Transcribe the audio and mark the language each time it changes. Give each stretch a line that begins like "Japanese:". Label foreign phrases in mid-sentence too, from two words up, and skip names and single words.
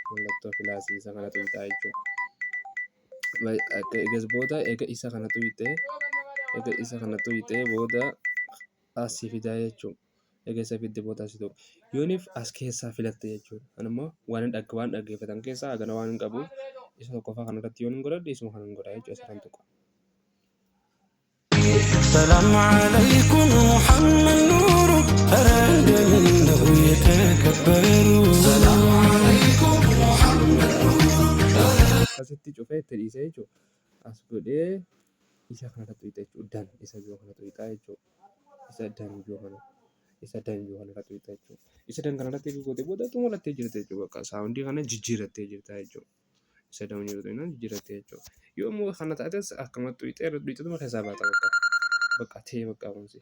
Oromo: Mallattoo pilaasii isa kana tuqxaa jechuudha. Egaa booda isa kana tuqxee booda asii fidaa jechuudha. Egaa isa fidde booda asii tuqxa. Yoonif as keessaa filatte jechuudha. Kanammoo waan dhaggeeffatan keessaa hagana waan hin qabuuf isa tokkoffaa kanarratti yoo hin godhadhe isuma kana hin godhaa jechuudha. Isa kan tuqa.
Arabic: السلام عليكم محمد نور أراد منه يتكبر السلام عليكم محمد نور
Oromo: Asitti cufee itti dhiisee jechuudha. As godhee isa kanarratti tuqxa jechuudha. Dan isa yoo kana tuqxaa jechuudha. Isa dan yoo kanarratti tuqxa jechuudha. Isa dan kanarratti gootee booda xumurattee jirte jechuudha. Bakka saawundii kana jijjiirrattee jirta jechuudha. Isa dan jijjiirrattee jechuudha. Yoo immoo kana taates akkamatti tuqxee keessaa baata bakka ta'e bakka kunuunsi.